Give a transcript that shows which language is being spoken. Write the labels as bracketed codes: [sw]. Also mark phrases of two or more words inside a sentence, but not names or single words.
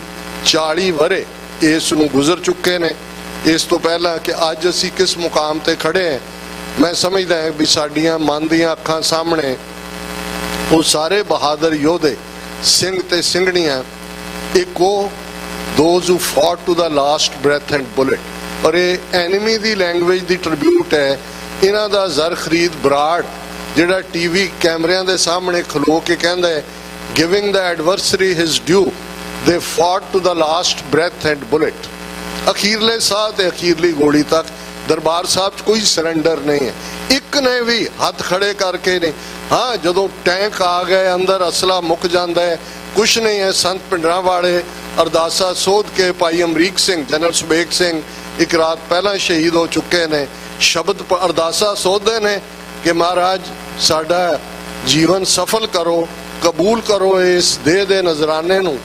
[pa] 40 ਵਰੇ ਇਸ ਨੂੰ ਗੁਜ਼ਰ ਚੁੱਕੇ ਨੇ। ਇਸ ਤੋਂ ਪਹਿਲਾਂ ਕਿ ਅੱਜ ਅਸੀਂ ਕਿਸ ਮੁਕਾਮ ਤੇ ਖੜੇ ਹਾਂ, ਮੈਂ ਸਮਝਦਾ ਹਾਂ ਵੀ ਸਾਡੀਆਂ ਮਨ ਦੀਆਂ ਅੱਖਾਂ ਸਾਹਮਣੇ ਉਹ ਸਾਰੇ ਬਹਾਦਰ ਯੋਧੇ ਸਿੰਘ ਤੇ ਸਿੰਘਣੀਆਂ, ਇੱਕ ਉਹ [en] those who fought to the last breath and bullet, [pa] ਔਰ ਇਹ ਐਨੀਮੀ ਦੀ ਲੈਂਗੁਏਜ ਦੀ ਟ੍ਰਿਬਿਊਟ ਹੈ। ਇਹਨਾਂ ਦਾ ਜ਼ਰ ਖਰੀਦ ਬਰਾੜ ਜਿਹੜਾ ਟੀਵੀ ਕੈਮਰਿਆਂ ਦੇ ਸਾਹਮਣੇ ਖਲੋ ਕੇ ਕਹਿੰਦਾ ਹੈ [en] giving the adversary his due, they fought to the last breath and bullet, [pa] ਅਖੀਰਲੇ ਸਾਹ ਤੇ ਅਖੀਰਲੀ ਗੋਲੀ ਤੱਕ। ਦਰਬਾਰ ਸਾਹਿਬ 'ਚ ਕੋਈ ਸਰੈਂਡਰ ਨਹੀਂ ਹੈ, ਇੱਕ ਨੇ ਵੀ ਹੱਥ ਖੜੇ ਕਰਕੇ ਨਹੀਂ। ਹਾਂ, ਜਦੋਂ ਟੈਂਕ ਆ ਗਏ ਅੰਦਰ ਅਸਲਾ ਮੁੱਕ ਜਾਂਦਾ ਹੈ, ਕੁਛ ਨਹੀਂ ਹੈ। ਸੰਤ ਪਿੰਡਰਾਂ ਵਾਲੇ ਅਰਦਾਸਾ ਸੋਧ ਕੇ ਭਾਈ ਅਮਰੀਕ ਸਿੰਘ, ਜਨਰਲ ਸੁਬੇਗ ਸਿੰਘ ਇੱਕ ਰਾਤ ਪਹਿਲਾਂ ਸ਼ਹੀਦ ਹੋ ਚੁੱਕੇ ਨੇ, ਸ਼ਬਦ ਅਰਦਾਸਾ ਸੋਧਦੇ ਨੇ ਕਿ ਮਹਾਰਾਜ ਸਾਡਾ ਜੀਵਨ ਸਫਲ ਕਰੋ, ਕਬੂਲ ਕਰੋ ਇਸ ਦੇਹ ਦੇ ਨਜ਼ਰਾਨੇ ਨੂੰ।